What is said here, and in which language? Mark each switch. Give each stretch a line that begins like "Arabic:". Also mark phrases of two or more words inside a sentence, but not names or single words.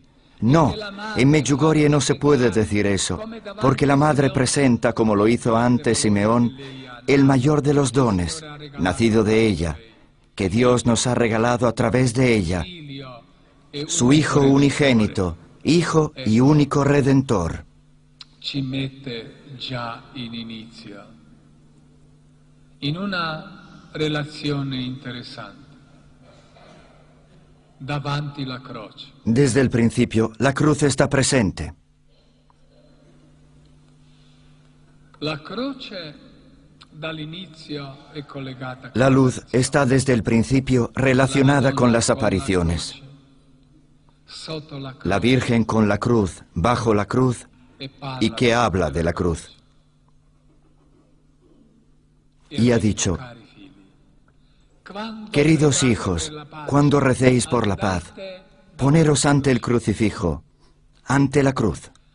Spanish: No, en Medjugorje no se puede decir eso, porque la Madre presenta, como lo hizo antes Simeón, el mayor de los dones, nacido de ella, que Dios nos ha regalado a través de ella, su Hijo unigénito, Hijo y único Redentor.
Italian: Ci mette già in inizio in una relazione interessante davanti la croce.
Spanish: Desde el principio, la cruz está presente.
Italian: La croce dall'inizio è collegata.
Spanish: La luz está desde el principio relacionada con las apariciones. La Virgen con la cruz, bajo la cruz, y que habla de la cruz. Y ha dicho: queridos hijos, cuando recéis por la paz, poneros ante el crucifijo, ante la cruz.